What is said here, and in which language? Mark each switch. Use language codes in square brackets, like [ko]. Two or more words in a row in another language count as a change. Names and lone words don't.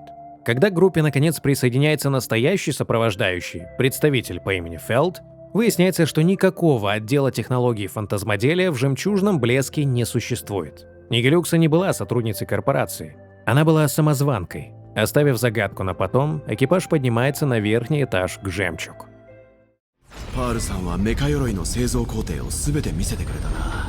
[ru] Когда к группе наконец присоединяется настоящий сопровождающий, представитель по имени Фелд, выясняется, что никакого отдела технологий фантазмоделия в «Жемчужном блеске» не существует. Нигилюкса не была сотрудницей корпорации. Она была самозванкой. Оставив загадку на потом, экипаж поднимается на верхний этаж к «Жемчуг». [ja] パールさんはメカ鎧の製造工程を全て見せてくれたな。